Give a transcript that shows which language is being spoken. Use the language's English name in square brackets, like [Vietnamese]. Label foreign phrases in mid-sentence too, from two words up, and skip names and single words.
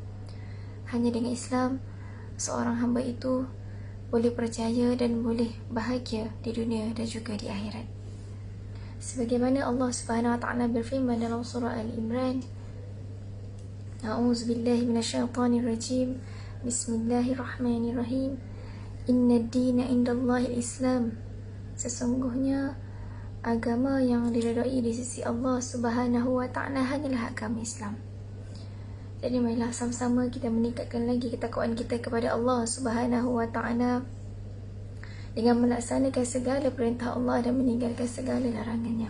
[Malay] Hanya dengan Islam, seorang hamba itu boleh percaya dan boleh bahagia di dunia dan juga di akhirat. Sebagaimana Allah [Arabic] سبحانه وتعالى [Malay] berfirman dalam surah Al-Imran, [Arabic] أعوذ بالله من الشيطان الرجيم. بسم الله الرحمن الرحيم. إن الدين عند الله الإسلام. [Malay] Sesungguhnya agama yang diredai di sisi Allah [Arabic] سبحانه وتعالى [Malay] hanyalah agama Islam. Jadi marilah sama-sama kita meningkatkan lagi ketakwaan kita kepada Allah [Arabic] سبحانه وتعالى [Malay] dengan melaksanakan segala perintah Allah dan meninggalkan segala larangannya.